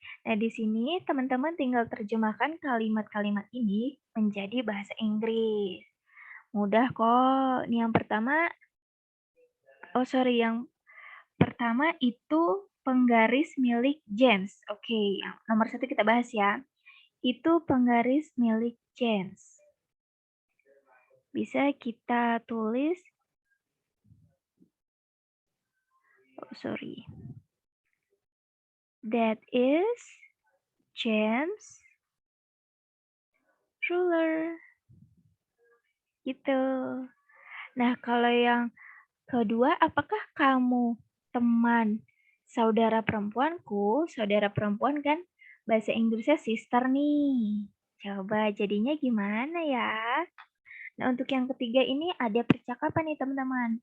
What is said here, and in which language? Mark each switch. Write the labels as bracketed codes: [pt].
[id] Nah, di sini teman-teman tinggal terjemahkan kalimat-kalimat ini menjadi bahasa Inggris. Mudah kok. Ini yang pertama, yang pertama itu penggaris milik James. Oke, yang nomor satu kita bahas ya. Itu penggaris milik James. Bisa kita tulis, [en] that is James ruler. [id] Gitu. Nah, kalau yang kedua, apakah kamu teman saudara perempuanku? Saudara perempuan kan bahasa Inggrisnya sister nih. Coba jadinya gimana ya? Nah, untuk yang ketiga ini ada percakapan nih teman-teman.